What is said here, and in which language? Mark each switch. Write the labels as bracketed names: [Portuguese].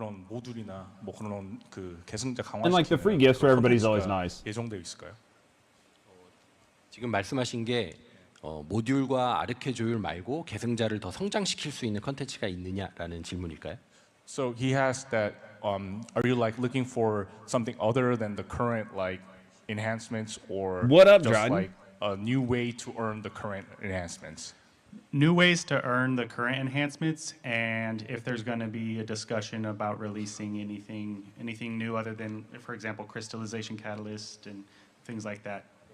[English] And like the free gifts for everybody's always nice. [Korean] 지금 말씀하신 게 모듈과 아르케 조율 말고 계승자를 더 성장시킬 수 있는 컨텐츠가 있느냐라는 질문일까요? [English] So he has that. Are you like looking for something other than the current like enhancements, or what up, just Dryden? like a new way to earn the current enhancements? New ways to earn the current enhancements, and if there's going to be a discussion about releasing anything new other than, for example, crystallization catalyst and things like that.